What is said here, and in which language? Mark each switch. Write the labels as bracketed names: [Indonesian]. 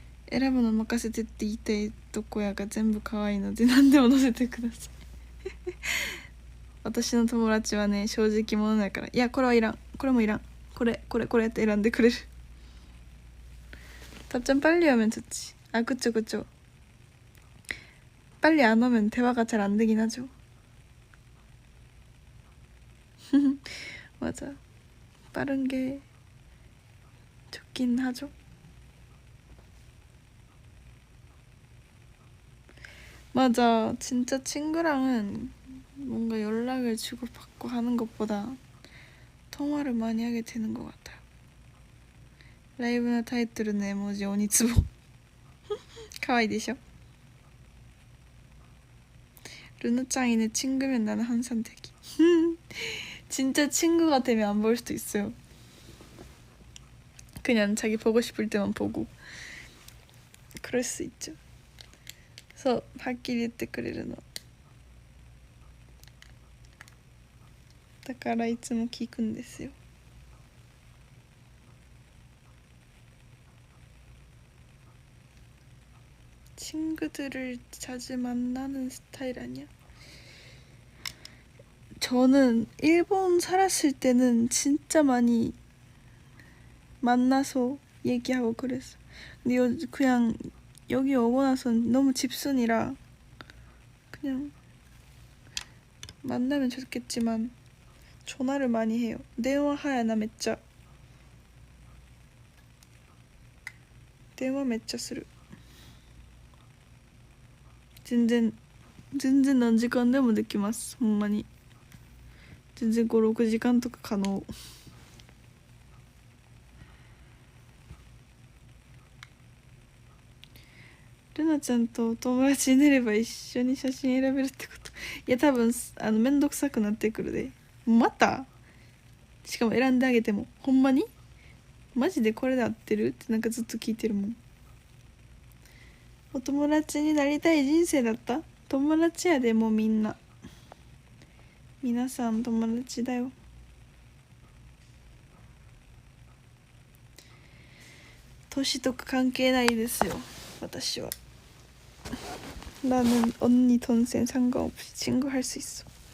[Japanese] 選ぶの任せてって言いたいとこやが全部可愛いので何でも載せてください私の友達はね正直者だから、いやこれはいらん、これもいらん、これって選んでくれる。 [Korean] 답장 빨리 하면 좋지. 아 그쵸 빨리 안 오면 대화가 잘 안 되긴 하죠. 맞아, 빠른 게 좋긴 하죠. 맞아, 진짜 친구랑은 뭔가 연락을 주고받고 하는 것보다 통화를 많이 하게 되는 것 같아요. 라이브의 타이틀은 에모지 오니츠보. 가와이 되셔. 루나짱이네 친구면 나는 항상 대기. 진짜 친구가 되면 안 볼 수도 있어요. 그냥 자기 보고 싶을 때만 보고 그럴 수 있죠. [Japanese] 그래서はっきり言ってくれるのだからいつも聞くんですよ。 [Korean] 친구들을 자주 만나는 스타일 아니야? 저는 일본 살았을 때는 진짜 많이 만나서 얘기하고 그랬어. 근데 그냥 여기 오고 나서 너무 집순이라 그냥 만나면 좋겠지만 전화를 많이 해요. [Japanese] 電話早なめっちゃ電話めっちゃする。全然何時間でもできます。ほんまに全然5、6時間とか可能。ルナちゃんと友達になれば一緒に写真選べるってこと？いや多分めんどくさくなってくるで。またしかも選んであげてもほんまにマジでこれで合ってるってなんかずっと聞いてるもん。お友達になりたい人生だった？友達やでもうみんな皆さん友達だよ。年とか関係ないですよ私は。 [Korean] 나는 언니 동생 상관없이 친구 할 수 있어.